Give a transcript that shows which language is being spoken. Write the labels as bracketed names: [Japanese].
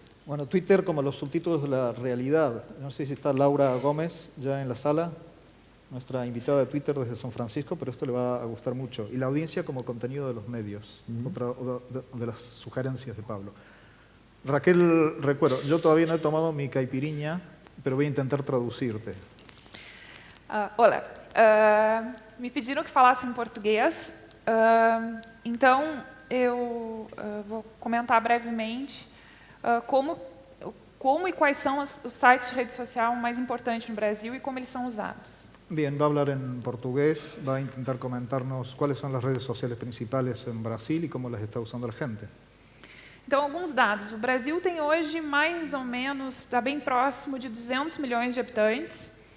[Spanish] Bueno, Twitter como los subtítulos de la realidad. No sé si está Laura Gómez ya en la sala, nuestra invitada de Twitter desde San Francisco, pero esto le va a gustar mucho. Y la audiencia como contenido de los medios, otra de las sugerencias de Pablo. Raquel Recuero, yo todavía no he tomado mi caipirinha, pero voy a intentar traducirte. [Portuguese] Olá, me pediram que falasse em português, então eu vou comentar brevemente como e quais são os sites de rede social mais importantes no Brasil e como eles são usados. [Spanish] Bien, va a hablar en portugués, va a intentar comentarnos cuáles son las redes sociales principales en Brasil y cómo las está usando la gente. [Portuguese] Então, alguns dados. O Brasil tem hoje mais ou menos, está bem próximo de 200 milhões de habitantes.